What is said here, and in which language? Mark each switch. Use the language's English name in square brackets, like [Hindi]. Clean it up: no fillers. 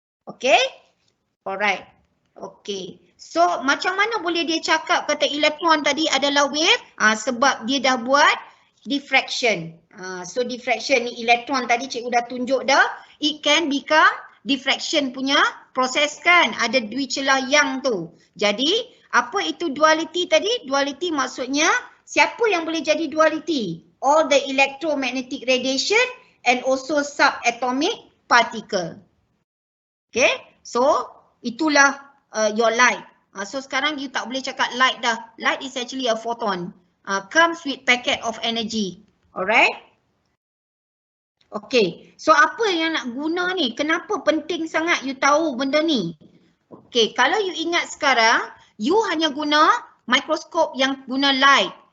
[Malay] Okay, alright. Okay, so macam mana boleh dia cakap kata elektron tadi adalah wave? Sebab dia dah buat diffraction. So diffraction ni elektron tadi cikgu dah tunjuk dah. [English] It can become diffraction punya proses kan. [Malay] Ada dua celah yang tu. Jadi apa itu duality tadi? Duality maksudnya siapa yang boleh jadi duality? [English] All the electromagnetic radiation and also subatomic particle. [Malay] Okay. So itulah your light. So sekarang you tak boleh cakap light dah. [English] Light is actually a photon. Comes with packet of energy. [Malay] Alright. Okay, so apa yang nak guna ni? Kenapa penting sangat you tahu benda ni? Okay, kalau you ingat sekarang, you hanya guna mikroskop yang guna light.